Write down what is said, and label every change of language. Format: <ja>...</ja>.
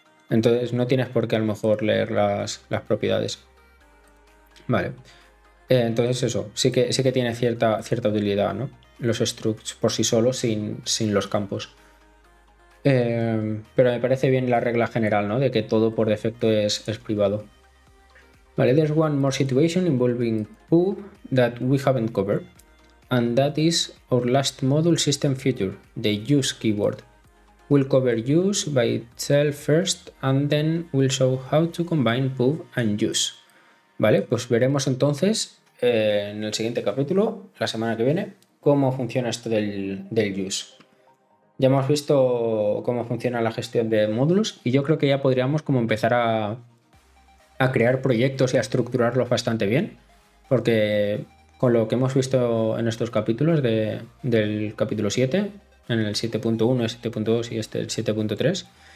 <es>Entonces no tienes por qué a lo mejor leer las propiedades. Vale. Entonces eso, sí que tiene cierta utilidad, ¿no? Los structs por sí solos sin los campos. Pero me parece bien la regla general, ¿no? De que todo por defecto es privado.</es> <en>Vale, there's one more situation involving pub that we haven't covered. And that is our last module system feature, the use keyword. We'll cover use by itself first and then we'll show how to combine pub and use.</en> <es>Vale, pues veremos entonces en el siguiente capítulo, la semana que viene, cómo funciona esto del use. Ya hemos visto cómo funciona la gestión de módulos y yo creo que ya podríamos como empezar a crear proyectos y a estructurarlos bastante bien, porque con lo que hemos visto en estos capítulos del capítulo 7, en el 7.1, el 7.2 y el 7.3,</es>